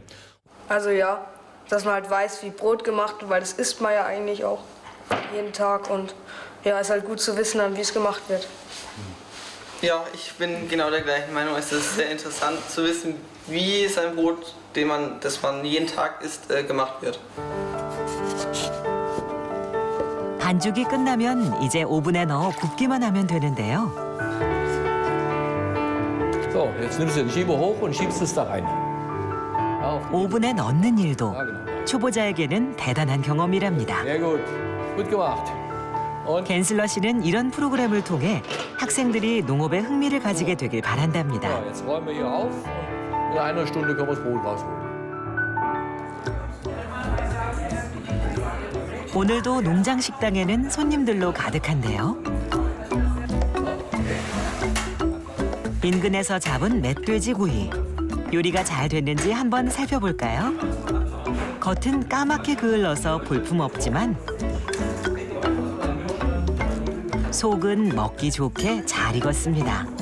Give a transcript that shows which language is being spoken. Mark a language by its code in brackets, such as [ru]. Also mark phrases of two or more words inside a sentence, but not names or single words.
[de] Also ja, dass man halt weiß, wie Brot gemacht wird, weil das isst man ja eigentlich auch jeden Tag und ja, ist halt gut zu wissen, wie es gemacht wird. Ja, ich bin genau der gleichen Meinung. Es ist sehr interessant zu wissen, wie sein Brot, das man jeden Tag isst, gemacht wird. [ko] 반죽이 끝나면 이제 오븐에 넣어 굽기만 하면 되는데요. [de] So, jetzt nimmst du den Schieber hoch und schiebst es da rein. [ko] 오븐에 넣는 일도 초보자에게는 대단한 경험이랍니다. [de] Sehr gut. Gut gemacht. Und [ko] 갠슬러 씨는 이런 프로그램을 통해 학생들이 농업에 흥미를 가지게 되길 바란답니다. [de] ja, jetzt räumen wir hier auf und in einer Stunde können wir das Brot rausholen. [ko] 오늘도 농장 식당에는 손님들로 가득한데요. 인근에서 잡은 멧돼지 구이. 요리가 잘 됐는지 한번 살펴볼까요? 겉은 까맣게 그을러서 볼품없지만 속은 먹기 좋게 잘 익었습니다.